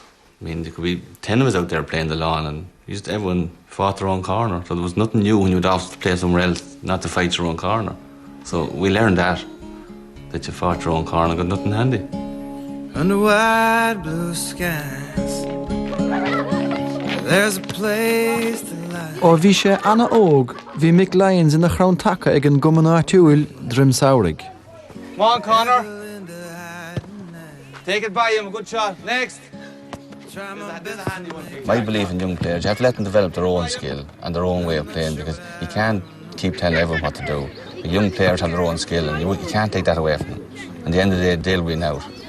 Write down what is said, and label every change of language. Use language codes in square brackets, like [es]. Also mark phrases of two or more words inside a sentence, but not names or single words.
[en] I mean, there could be 10 of us out there playing the lawn, and everyone fought their own corner. So there was nothing new when you would off to play somewhere else, not to fight your own corner. So we learned that you fought your own corner and got nothing handy. Under wide blue skies, there's a place to lie. [ga] Ó bhí sé anna óg, bhí Mick Lyons ina chrán taca ag an gcumann áitiúil drim saoraigh. [en] Come on, Connor. Take it by him, a good shot. Next. My belief in young players, you have to let them develop their own skill and their own way of playing, because you can't keep telling everyone what to do. The young players have their own skill and you can't take that away from them. At the end of the day, they'll win out.